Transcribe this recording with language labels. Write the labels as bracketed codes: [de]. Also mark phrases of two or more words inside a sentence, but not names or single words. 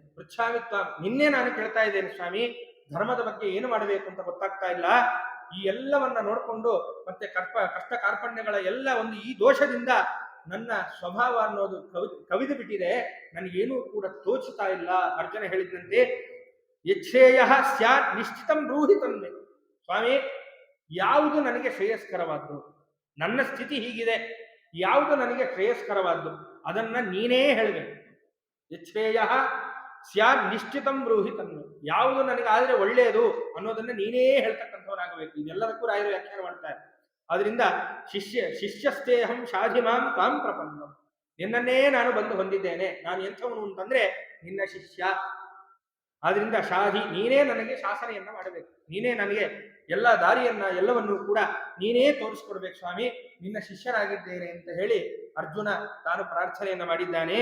[kn] ಪೃಚ್ಛಾಮಿತ್ವಾಂ, ನಿನ್ನೆ ನಾನು ಕೇಳ್ತಾ ಇದ್ದೇನೆ ಸ್ವಾಮಿ, ಧರ್ಮದ ಬಗ್ಗೆ ಏನು ಮಾಡಬೇಕು ಅಂತ ಗೊತ್ತಾಗ್ತಾ ಇಲ್ಲ. ಈ ಎಲ್ಲವನ್ನ ನೋಡಿಕೊಂಡು ಮತ್ತೆ ಕಷ್ಟ ಕಾರ್ಪಣ್ಯಗಳ ಎಲ್ಲ ಒಂದು ಈ ದೋಷದಿಂದ ನನ್ನ ಸ್ವಭಾವ ಅನ್ನೋದು ಕವಿದು ಬಿಟ್ಟಿದೆ, ನನಗೇನೂ ಕೂಡ ತೋಚುತ್ತಾ ಇಲ್ಲ. ಅರ್ಜುನ ಹೇಳಿದಂತೆ [sa] ಯಚ್ಛೇಯ ಸ್ಯಾತ್ ನಿಶ್ಚಿತಂ ಬ್ರೂಹಿ ತನ್ಮೆ. [kn] ಸ್ವಾಮಿ, ಯಾವುದು ನನಗೆ ಶ್ರೇಯಸ್ಕರವಾದ್ದು, ನನ್ನ ಸ್ಥಿತಿ ಹೀಗಿದೆ, ಯಾವುದು ನನಗೆ ಶ್ರೇಯಸ್ಕರವಾದ್ದು ಅದನ್ನ ನೀನೇ ಹೇಳಬೇಕು. [sa] ಯಚ್ಛೇಯ ಸ್ಯಾತ್ ನಿಶ್ಚಿತಂ ಬ್ರೂಹಿ ತನ್ಮೆ. [kn] ಯಾವುದು ನನಗಾದ್ರೆ ಒಳ್ಳೆಯದು ಅನ್ನೋದನ್ನ ನೀನೇ ಹೇಳ್ತಕ್ಕಂಥವನಾಗಬೇಕು. ಇದೆಲ್ಲದಕ್ಕೂ ರಾಯರು ವ್ಯಾಖ್ಯಾನ ಮಾಡ್ತಾರೆ. ಆದ್ರಿಂದ [sa] ಶಿಷ್ಯಸ್ತೇಹಂ ಶಾಧಿಮಾಂ ತಾಂ ಪ್ರಪನ್ನಂ. [kn] ನಿನ್ನನ್ನೇ ನಾನು ಬಂದು ಹೊಂದಿದ್ದೇನೆ. ನಾನು ಎಂಥವನು ಅಂತಂದ್ರೆ ನಿನ್ನ ಶಿಷ್ಯ. ಆದ್ರಿಂದ ಶಾಧಿ, ನೀನೇ ನನಗೆ ಶಾಸನೆಯನ್ನ ಮಾಡಬೇಕು, ನೀನೇ ನನಗೆ ಎಲ್ಲ ದಾರಿಯನ್ನ ಎಲ್ಲವನ್ನೂ ಕೂಡ ನೀನೇ ತೋರಿಸ್ಕೊಡ್ಬೇಕು ಸ್ವಾಮಿ, ನಿನ್ನ ಶಿಷ್ಯನಾಗಿದ್ದೇನೆ ಅಂತ ಹೇಳಿ ಅರ್ಜುನ ತಾನು ಪ್ರಾರ್ಥನೆಯನ್ನ ಮಾಡಿದ್ದಾನೆ.